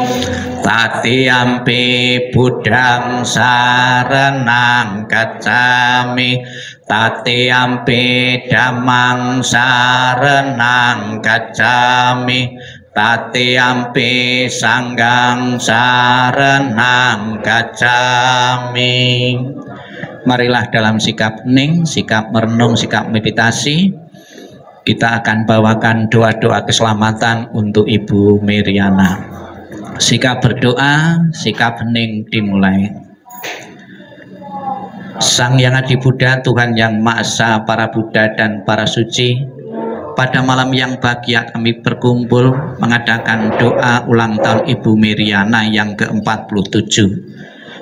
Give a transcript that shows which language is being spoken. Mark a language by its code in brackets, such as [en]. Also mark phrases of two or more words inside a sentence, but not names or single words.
[pi] Tatiyampi Buddhang saranang gacchami, Tatiyampi Dhammang saranang gacchami, Tatiyampi Sanghang saranang gacchami. [id] Marilah dalam sikap hening, sikap merenung, sikap meditasi, kita akan bawakan doa-doa keselamatan untuk Ibu Meriana. Sikap berdoa, sikap hening dimulai. Sang Hyang Adi Buddha, Tuhan yang Maha Esa, para Buddha dan para suci, pada malam yang bahagia kami berkumpul mengadakan doa ulang tahun Ibu Meriana yang ke-47.